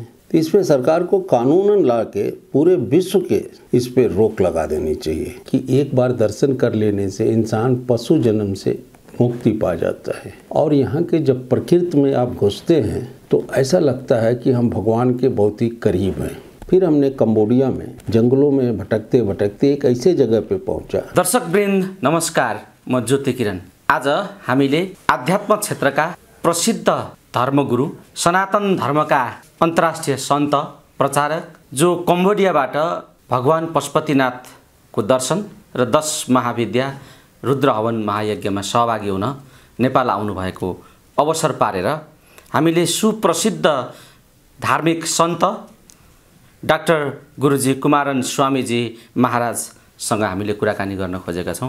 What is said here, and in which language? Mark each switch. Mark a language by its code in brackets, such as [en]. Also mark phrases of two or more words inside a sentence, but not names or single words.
[hi] तो इस पे सरकार को कानूनन ला के पूरे विश्व के इस पे रोक लगा देनी चाहिए कि एक बार दर्शन कर लेने से इंसान पशु जन्म से मुक्ति पा जाता है। और यहाँ के जब प्रकृति में आप घुसते हैं तो ऐसा लगता है कि हम भगवान के बहुत ही करीब हैं। फिर हमने कंबोडिया में जंगलों में भटकते भटकते एक ऐसे जगह पे पहुंचा। [ne] दर्शक वृन्द नमस्कार, म ज्योति किरण। आज हामीले आध्यात्म क्षेत्रका प्रसिद्ध धर्मगुरु, सनातन धर्मका अन्तर्राष्ट्रिय सन्त प्रचारक जो कम्बोडियाबाट भगवान पशुपतिनाथको दर्शन र 10 महाविद्या रुद्र हवन महायज्ञमा सहभागी हुन नेपाल आउनुभएको अवसर पारेर हामीले सुप्रसिद्ध धार्मिक सन्त डाक्टर गुरुजी कुमारन स्वामीजी महाराजसँग हामीले कुराकानी गर्न खोजेका छौँ।